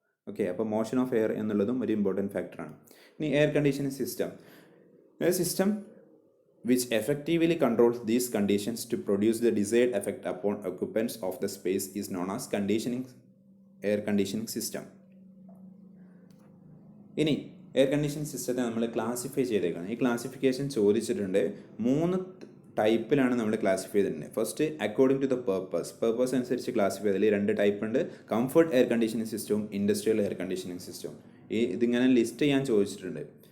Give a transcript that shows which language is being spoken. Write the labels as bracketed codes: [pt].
[ml] Okay, അപ്പോൾ motion of air എന്നുള്ളതും ഒരു ഇമ്പോർട്ടൻറ്റ് ഫാക്ടറാണ്. ഇനി air conditioning system. [en] A system which effectively controls these conditions to produce the desired effect upon occupants of the space is known as air conditioning system. [ml] ഇനി air conditioning സിസ്റ്റത്തെ നമ്മൾ classify ചെയ്തേക്കണം. ഈ classification ചോദിച്ചിട്ടുണ്ട്. 3 ടൈപ്പിലാണ് നമ്മൾ classify ചെയ്തിട്ടുണ്ട്. First according to the purpose അനുസരിച്ച് classify ചെയ്തതിൽ 2 ടൈപ്പ് ഉണ്ട്. കംഫർട്ട് എയർ കണ്ടീഷനിങ് സിസ്റ്റവും ഇൻഡസ്ട്രിയൽ എയർ കണ്ടീഷനിങ് സിസ്റ്റവും. ഇതിങ്ങനെ ലിസ്റ്റ് ചെയ്യാൻ ചോദിച്ചിട്ടുണ്ട്.